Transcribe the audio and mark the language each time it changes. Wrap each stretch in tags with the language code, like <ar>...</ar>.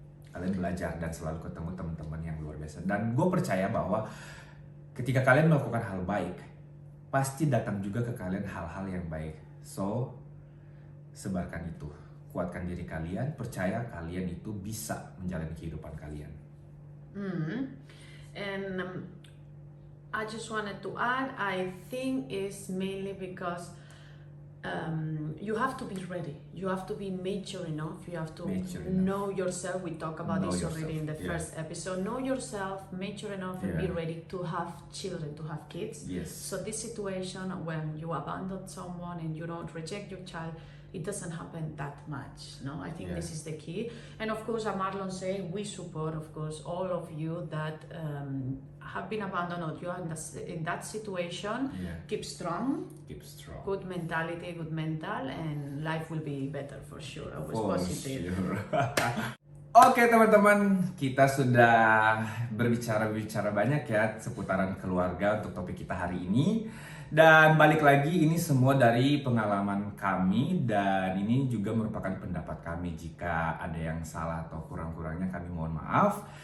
<id>Kalian belajar dan selalu ketemu teman-teman yang luar biasa. Dan gue percaya bahwa ketika kalian melakukan hal baik, pasti datang juga ke kalian hal-hal yang baik. So, sebarkan itu. Kuatkan diri kalian, percaya kalian itu bisa menjalani kehidupan kalian.</id> <en>And I just wanted to add, I think it's mainly because you have to be ready. You have to be mature enough. You have to know yourself. We talked about this already in the first episode. Know yourself, mature enough, and be ready to have children, to have kids. Yes. So this situation when you abandon someone and you don't reject your child, it doesn't happen that much. No, I think Yeah. this is the key. And of course, as Marlon said, we support, of course, all of you that have been abandoned or you are in that situation. Yeah. Keep strong, Keep strong. good mentality, good mental, and life will be better for sure. Always For positive. sure.</en> <id>Oke teman-teman, kita sudah berbicara banyak ya seputaran keluarga untuk topik kita hari ini. Dan balik lagi, ini semua dari pengalaman kami dan ini juga merupakan pendapat kami. Jika ada yang salah atau kurang-kurangnya kami mohon maaf.</id>